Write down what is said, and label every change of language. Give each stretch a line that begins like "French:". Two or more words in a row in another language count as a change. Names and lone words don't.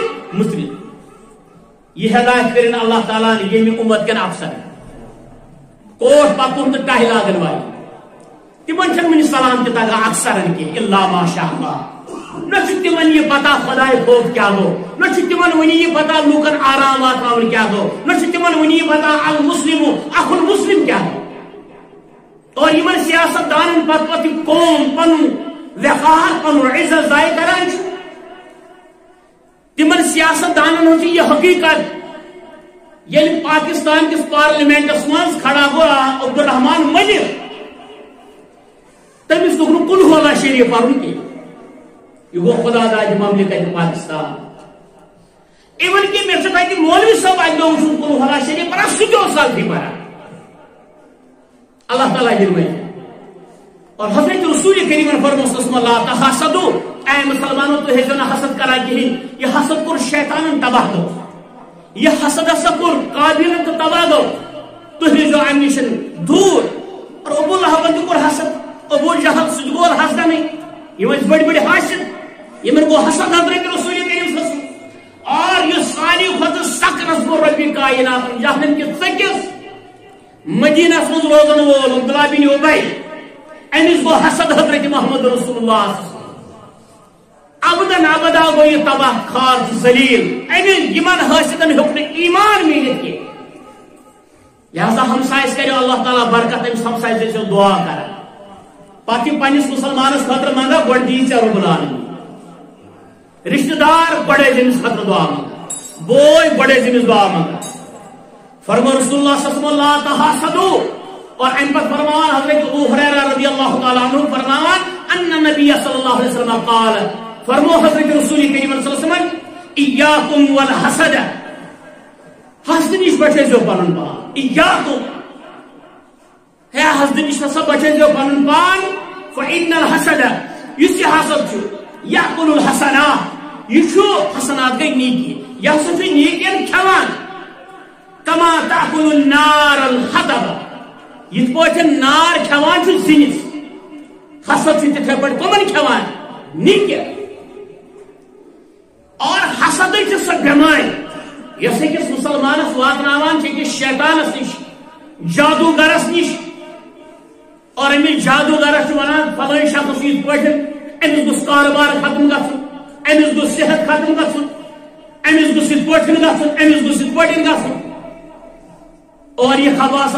Kashmiri: مُسلم یہ ہدایت کرن اللہ تعالیٰ نے ییٚمہِ اُمت کٮ۪ن افسر کوٹ پتلوٗن تہٕ ٹاہہِ لاگن واجٮ۪ن تِمن چھنہٕ وُنہِ سلام تہِ تگان اکثرن کینٛہہ
Arabic: الا ماشاء اللہ
Kashmiri: نہ چھُ تِمن یہِ پتہ خۄداے خوف کیٛاہ گوٚو نہ چھُ تِمن وُنہِ یہِ پتہ لوٗکن آرام واتناوُن کیٛاہ گوٚو نہ چھُ تِمن وُنہِ یہِ پتہ المسلمو اکھ المسلم کیٛاہ گوٚو اور یِمن سیاست دانن پتہٕ یہِ قوم پنُن وقار پنُن عزت ضایع کران چھُ تِمن سیاست دانن ہٕنٛز چھِ یہِ حقیٖقت ییٚلہِ پاکستان کِس پارلِمینٹس منٛز کھڑا گوٚو عبدالرحمان ملک تٔمِس دوٚپ نہٕ قُل اللہ شریٖف پرُن کینٛہہ یہ گوٚو خدا دادِ مملکت پاکستان ایون کہ مےٚ چھُ تتہِ مولوی صٲب اکہِ دۄہ وٕچھُن قُل اللہ شریٖف پران سُہ تہِ اوس سلفی پران اللہ تعالیٰ دِنوے اور حضرت رسول کریٖمن فرموو
Arabic: لا تحاسدوا
Kashmiri: اے مسلمانو تُہۍ ٲسۍزیو نہٕ حسد کران کِہیٖنۍ یہِ حسد کوٚر شیطانن تباہ گوٚو یہِ حسد ہسا کوٚر قابیٖلن تہِ تباہ گوٚو تُہۍ روٗزِو امہِ نِش دوٗر اور ابو لہبن تہِ کوٚر حسد ابو جہل سُہ تہِ گوٚو حسدنٕے یِم ٲسۍ بٔڑۍ بٔڑۍ حاسد یِمن گوٚو حسد حضرت رسول کریم
Arabic: صلی اللہ علیہ وسلم
Kashmiri: اور یُس ساروی کھۄتہٕ سخرس گوٚو رۄبہِ کایناتن جہنم کِس ژٔکِس مدینس منٛز روزن وول عبداللہ بن ابی أمِس گوٚو حسد حضرت محمد رسول اللہ
Arabic: ابدن ابدا
Kashmiri: گوٚو یہِ تباہ خار تہٕ ذلیٖل أمِس یِمن حٲسِدن ہیوٚک نہٕ ایمان میٖلِتھ کینٛہہ لہذا ہمسایس کریو اللہ تعالیٰ برکت أمِس ہمسایس ٲسِو دعا کران پتہٕ یہِ پننِس مسلمانس خٲطرٕ منگان گۄڈٕ دِیی ژےٚ رۄب العالمیٖن رشتہٕ دار گۄڈٕ ٲسۍ أمِس خٲطرٕ دعا منگان بوے گۄڈٕ ٲسۍ أمِس دعا منگان فرمو رسول اللہ
Arabic: صلی اللہ علیہ وسلم لا تحاسدوا
Kashmiri: اور امہِ پتہٕ فرماوان حضرت ابو ہریرہ
Arabic: رضی اللہ تعالیٰ عنہ
Kashmiri: فرماوان
Arabic: ان نبی صلی اللہ علیہ وسلم قال
Kashmiri: فرمو حضرت رسول کریم
Arabic: صلی اللہ علیہ وسلم ایاکم والحسد
Kashmiri: حسد نش بچٲیزیو پنُن پان ایاکم ہے حسد نش ہسا بچٲیزیو پنُن پان
Arabic: فإن الحسد يسي حسد يأكل الحسنات
Kashmiri: يشو حسنات گئی نیکی یا سفی نیکین کھوان
Arabic: كما تأكل النار الحطب
Kashmiri: يت پٲٹھۍ نار کھوان چھُ زِنِس حسد چھُ تِتھے پٲٹھۍ کٕمن کھوان نیکین اور حسد چھِ سۄ بٮ۪مٲرۍ یۄس أکِس مُسلمانس واتناوان چھِ أکِس شیطانس نِش جادوگرس نِش اور أمِس جادوگرس چھُ ونان فلٲنۍ شخص یِتھ پٲٹھۍ أمِس گوٚژھ کارٕبار ختم گژھُن أمِس گوٚژھ صحت ختم گژھُن أمِس گوٚژھ یِتھ پٲٹھۍ گژھُن أمِس گوٚژھ یِتھ پٲٹھۍ گژھُن اور یہ خباثت